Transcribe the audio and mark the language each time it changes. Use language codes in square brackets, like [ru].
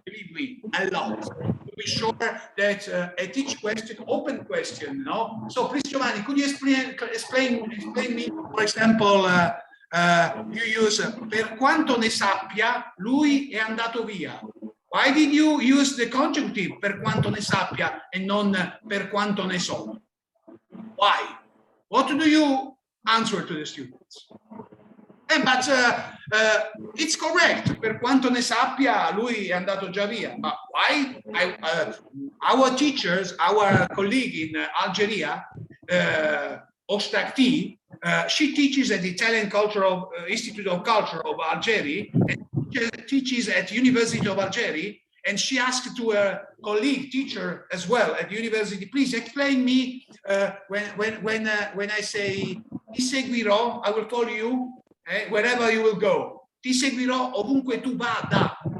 [en] Believe me, a lot. To be sure that at each question, open question, no? So please, Giovanni, could you explain me, for example, you use [it] per quanto ne sappia, lui è andato via. [en] Why did you use the conjunctive [it] per quanto ne sappia [en] and [it] non per quanto ne so? [en] Why? What do you answer to the students? But it's correct, [it] per quanto ne sappia, lui è andato già via. [en] But why? Our teachers, our colleague in Algeria, Ostakti, she teaches at the Italian Institute of Culture of Algeria, and teaches at University of Algeria, and she asked to a colleague teacher as well at the university, please explain me when I say [it] ti seguirò, [en] I will follow you wherever you will go. [it] Ti seguirò ovunque tu vada.